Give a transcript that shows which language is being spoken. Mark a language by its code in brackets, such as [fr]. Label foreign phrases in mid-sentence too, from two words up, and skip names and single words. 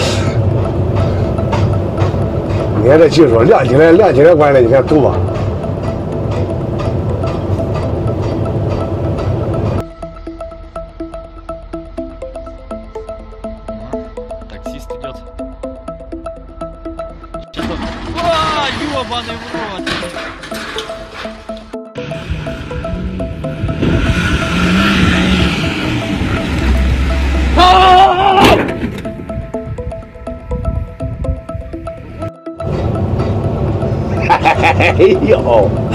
[zh] 你看这技术亮起来，亮起来完了，你看图吧。 [ru] Таксист идет. А, ёбаный в рот! 哎呦！